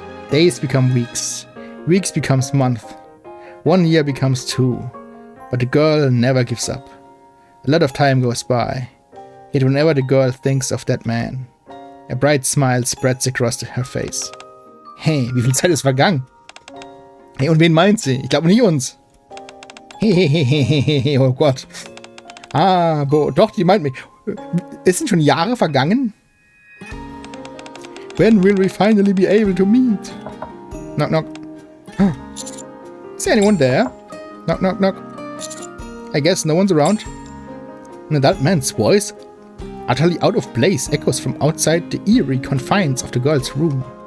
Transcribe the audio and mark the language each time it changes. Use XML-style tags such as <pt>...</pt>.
<en>Days become weeks. Weeks becomes months. 1 year becomes 2. But the girl never gives up. A lot of time goes by. Yet whenever the girl thinks of that man, a bright smile spreads across her face.</en> <de>Hey, wie viel Zeit ist vergangen? Hey, und wen meint sie? Ich glaube nicht uns. Hehehehe, oh Gott. Ah, doch, die meint mich. Es sind schon Jahre vergangen?</de> <en>When will we finally be able to meet? Knock, knock. Huh. Is anyone there? Knock, knock, knock. I guess no one's around. An adult man's voice, utterly out of place, echoes from outside the eerie confines of the girl's room.</en>